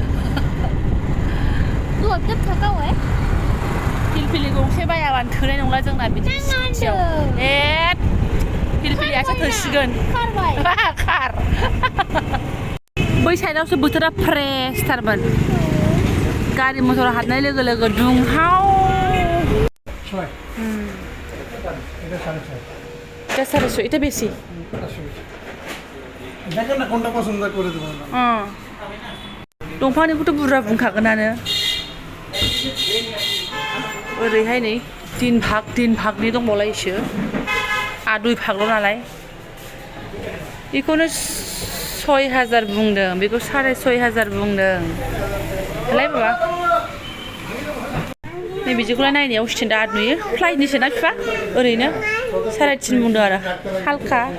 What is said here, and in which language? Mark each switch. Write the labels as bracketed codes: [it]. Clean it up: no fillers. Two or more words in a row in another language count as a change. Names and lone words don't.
[brx] फिलफिलि गंसे बायाबानो थोनाय नंला जोंना बिदि स्कुटियाव फिलफिलियासो थोसिगोन खार बै साइडआवसो बोथोरा फ्रेसथारमोन गारि मटर हाबनाय लोगो लोगो दुंहाव [bn] এটা 400 এটা বেশি দেখেন না কোনটা পছন্দ করে দেব [brx] दंफांनिखौथ' बुरजा बुंखागोनानो ओरैहाय नै तीन भागनि दंबावलायोसो दुइ भागल' नालाय बेखौनो 6000 बुंदों बेखौ 6500 बुंदों लाय बाबा नै बिदिखौलाय नायनायाव स्टेन्डार्ड नुयो फ्लाइटनिसो ना बिफा ओरैनो 3.5 बुंदों आरो हालखा